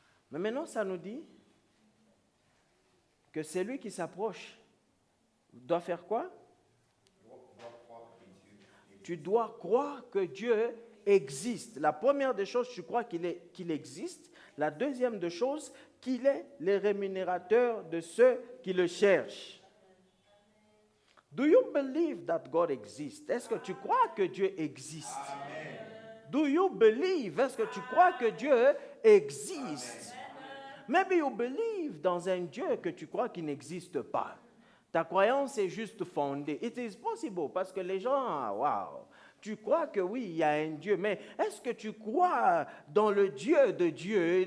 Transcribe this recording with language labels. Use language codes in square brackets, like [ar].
[fr] Mais maintenant, ça nous dit que celui qui s'approche doit faire quoi? Tu dois croire que Dieu existe. La première des choses, tu crois qu'il existe. La deuxième des choses, qu'il est le rémunérateur de ceux qui le cherchent. [en] Do you believe that God exists? [fr] Est-ce que tu crois que Dieu existe? Amen. [en] Do you believe? [fr] Est-ce que tu crois que Dieu existe? Amen. [en] Maybe you believe [fr] dans un Dieu que tu crois qu'il n'existe pas. Ta croyance est juste fondée. [en] It is possible [fr] parce que les gens, wow, tu crois que oui, il y a un Dieu, mais est-ce que tu crois dans le Dieu de Dieu?